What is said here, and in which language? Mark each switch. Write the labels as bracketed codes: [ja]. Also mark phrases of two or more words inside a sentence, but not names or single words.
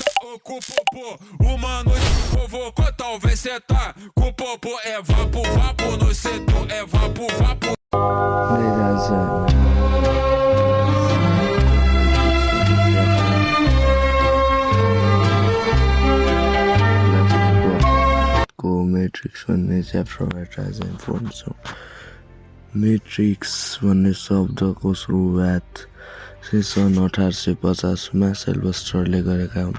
[pt] com o popô, uma noite provocou, talvez cê tá com o popô. É vapo, vapo no setor, é vapo, vapo. [ne] म्याट्रिक्स भन्ने च्याप्टरबाट आज इन्फोर्म छौँ। म्याट्रिक्स भन्ने शब्दको सुरुवात सन् 1850मा सेल्भस्टरले गरेका हुन्।